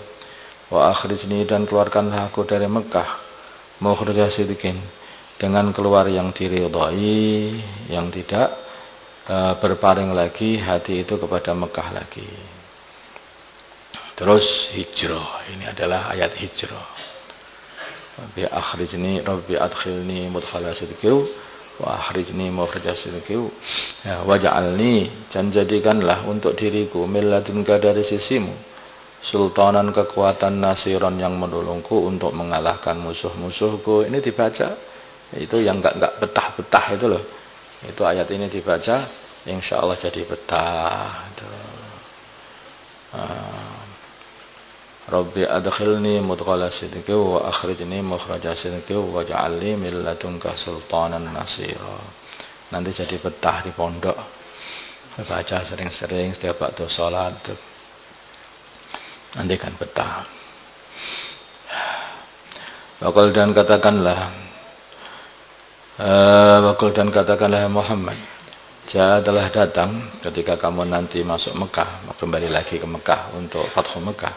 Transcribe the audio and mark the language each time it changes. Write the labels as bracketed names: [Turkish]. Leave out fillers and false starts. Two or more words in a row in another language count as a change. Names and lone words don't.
[Arabic] وأخرجني, [Indonesian] dan keluarkanlah aku dari Mekah, [Arabic] مخرج صدق, [Indonesian] dengan keluar yang diridhai, yang tidak berpaling lagi hati itu kepada Mekah lagi. Terus hijrah, ini adalah ayat hijrah. [Arabic] رب أخرجني، رب أدخلني مدخل صدق، وأخرجني مخرج صدق، واجعلني, [Indonesian] dan jadikanlah untuk diriku, [Arabic] من لدنك, [Indonesian] dari sisimu, sultanan, kekuatan, nasiron, yang menolongku untuk mengalahkan musuh-musuhku. Ini dibaca, itu yang enggak betah-betah itu loh. Itu ayat ini dibaca, [Arabic] إن شاء الله [Indonesian] jadi betah. [Arabic] رب أدخلني مدخل صدق وأخرجني مخرج صدق واجعلني من لدنك سلطانا نصيرا. [Indonesian] Nanti jadi betah di pondok. Baca sering-sering setiap waktu sholat. Nanti kan betah. Wakul, dan katakanlah, Muhammad, Jaa, adalah datang ketika kamu nanti masuk Mekah, kembali lagi ke Mekah untuk Fathu Mekah.